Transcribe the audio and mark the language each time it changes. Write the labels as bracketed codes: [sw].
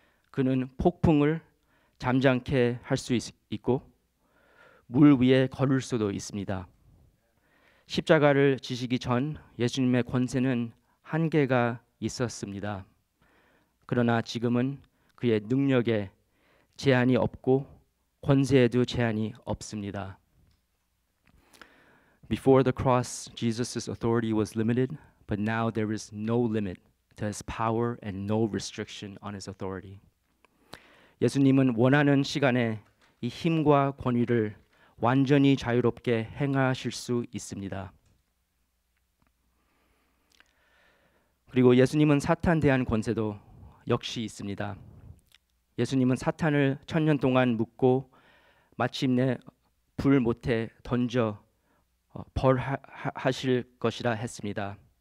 [ko] 그는 폭풍을 잠잠케 할 수 있고 물 위에 걸을 수도 있습니다. 십자가를 지시기 전 예수님의 권세는 한계가 있었습니다. 그러나 지금은 그의 능력에 제한이 없고 권세에도 제한이 없습니다. [en] Before the cross, Jesus' authority was limited, but now there is no limit to his power and no restriction on his authority. [ko] 예수님은 원하는 시간에 이 힘과 권위를 완전히 자유롭게 행하실 수 있습니다. 그리고 예수님은 사탄에 대한 권세도 역시 있습니다. 예수님은 사탄을 1000년 동안 묶고 마침내 불 못에 던져 벌하실 것이라 했습니다.